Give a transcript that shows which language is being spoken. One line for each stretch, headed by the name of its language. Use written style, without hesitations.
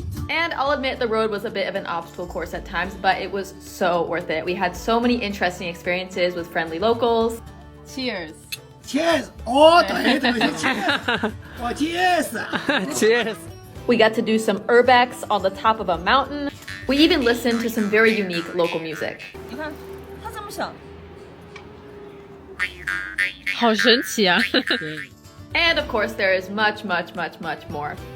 English: And I'll admit the road was a bit of an obstacle course at times, but it was so worth it. We had so many interesting experiences with friendly locals. Cheers! Cheers!
Chinese: 哦，对对对，
English: cheers！
Chinese: 我
English: cheers！ Cheers! We got to do some urbex on the top of a mountain. We even listened to some very unique local music.
Chinese: 你看，它这么小。好神奇啊！
English: And of course, there is much, much, much, much more.